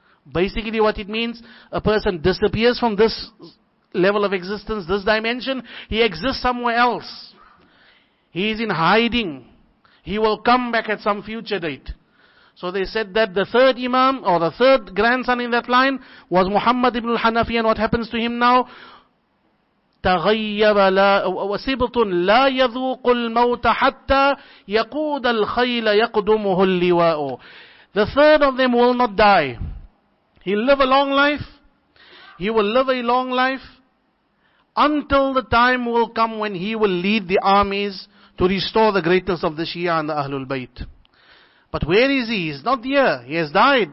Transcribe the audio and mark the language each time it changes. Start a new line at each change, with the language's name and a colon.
English: Basically what it means, a person disappears from this level of existence, this dimension, he exists somewhere else. He is in hiding. He will come back at some future date. So they said that the third Imam, or the third grandson in that line, was Muhammad ibn al-Hanafi, and what happens to him now?
Arabic: تغيب لا وسبط لا يذوق الموت حتى يقود الخيل يقدمه اللواء.
English: The third of them will not die. He'll live a long life. He will live a long life until the time will come when he will lead the armies to restore the greatness of the Shia and the Ahlul Bayt. But where is he? He's not here. He has died.